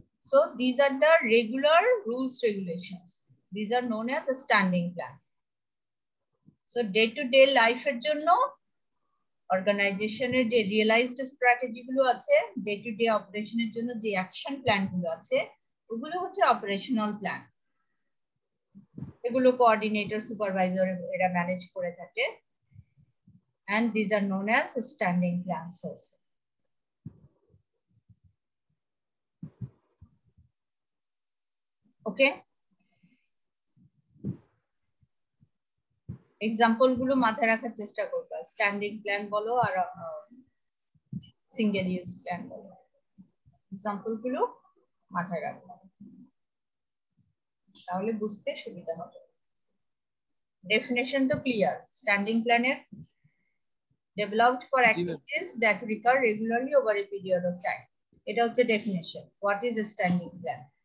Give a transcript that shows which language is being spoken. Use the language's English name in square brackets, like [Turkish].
[English] So these are the regular rules regulations. These are known as a standing plan. [Bangla] So day-to-day life এর জন্য অর্গানাইজেশনের যে realised strategy গুলো আছে, day-two-day অপারেশনের জন্য যে অ্যাকশন প্ল্যান গুলো আছে, ওগুলো হচ্ছে অপারেশনাল প্ল্যান। এগুলো কোঅর্ডিনেটর, সুপারভাইজার এরা ম্যানেজ করে থাকে, [English] and these are known as standing plans also. [Bangla] Okay, example গুলো মাথায় রাখার চেষ্টা করবা। স্ট্যান্ডিং প্ল্যান বলো আর সিঙ্গেল ইউজ প্ল্যান বলো, এক্সাম্পল গুলো মাথায় রাখবা, তাহলে বুঝতে সুবিধা হবে। ডেফিনেশন তো ক্লিয়ার। [English] Standing প্ল্যানের developed for activities that recur regularly over a period of time. [Bangla] এটা হচ্ছে definition. [English] What is a standing plan?